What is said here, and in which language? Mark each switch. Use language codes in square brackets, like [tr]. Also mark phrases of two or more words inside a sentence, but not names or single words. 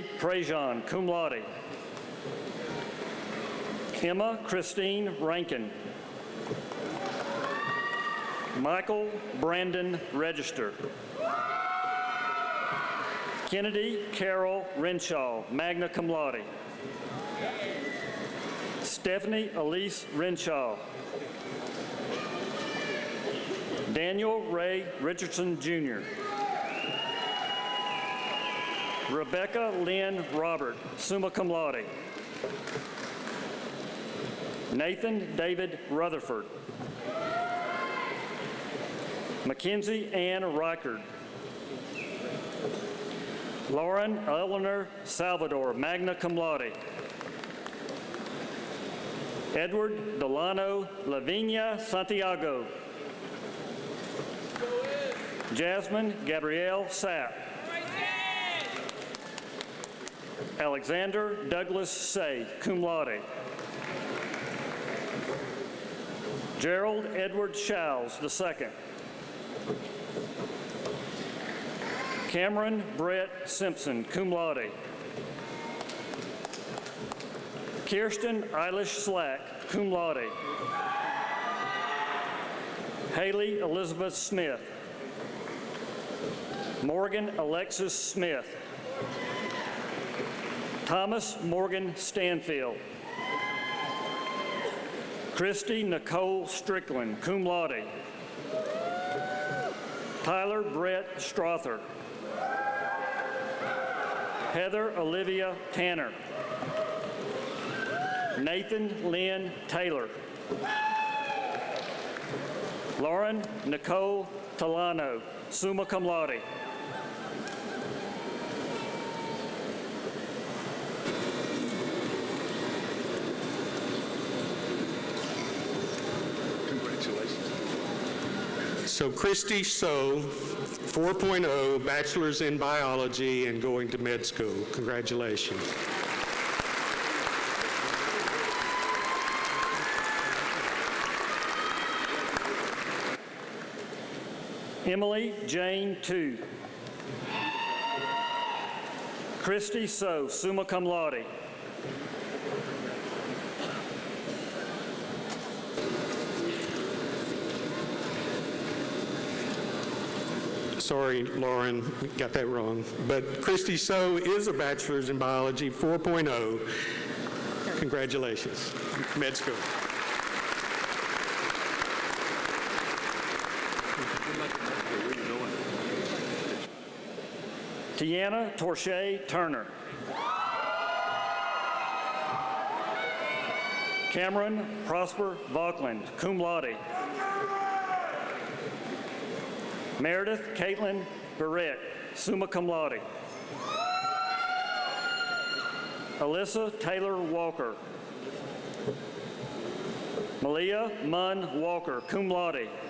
[la] Prejean, cum laude. [en] Emma Christine Rankin. Michael Brandon Register. Kennedy Carol Renshaw, [la] magna cum laude. [en] Stephanie Elise Renshaw. Daniel Ray Richardson, Jr. Rebecca Lynn Robert, [la] summa cum laude. [en] Nathan David Rutherford. Mackenzie Ann Reichard. Lauren Eleanor Salvador, [la] magna cum laude. [en] Edward Delano Lavinia Santiago. Jasmine Gabrielle Sapp. Alexander Douglas Say, [la] cum laude. [en] Gerald Edward Showles II. Cameron Brett Simpson, [la] cum laude. [en] Kirsten Eilish Slack, [la] cum laude. [en] Haley Elizabeth Smith. Morgan Alexis Smith. Thomas Morgan Stanfield. Christy Nicole Strickland, [la] cum laude. [en] Tyler Brett Strother. Heather Olivia Tanner. Nathan Lynn Taylor. Lauren Nicole Talano, [la] summa cum laude. [en] So Christy So, 4.0, bachelor's in biology and going to med school. Congratulations. Emily Jane Tu. Christy So, [la] summa cum laude. [en] Sorry, Lauren, got that wrong. But Christy So is a bachelor's in biology, 4.0. Congratulations. Med school. Tiana Torche Turner. Cameron Prosper Vauckland, [la] cum laude. [en] Meredith Caitlin Barrett, [la] summa cum laude. [en] Alyssa Taylor Walker. Malia Munn Walker, [la] cum laude.